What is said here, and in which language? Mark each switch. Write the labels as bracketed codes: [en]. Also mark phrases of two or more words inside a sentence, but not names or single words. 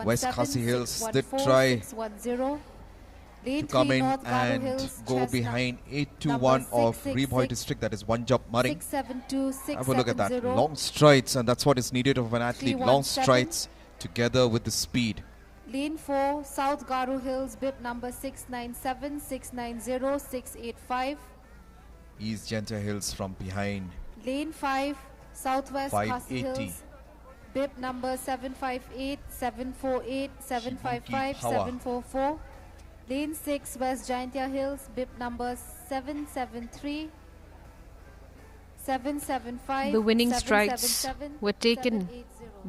[en] West 617, Khasi Hills did 614, try 610. Lane to come 3 in North Garo and Hills, go chestnut behind number 821 of 666, Reboy district, that is one job Maring. 672, Have a look at that, 670. long strides, and that's what is needed of an athlete, long 317. strides together with the speed. Lane 4, South Garo Hills, bib number 697, 690, 685. East Genta Hills from behind. Lane 5, Southwest Khasi 580. Hills, bib number 758, 748, 755, Power. 744. Lane 6, West Giantia Hills, bib number 773, 775. The winning strides 777, were taken 780.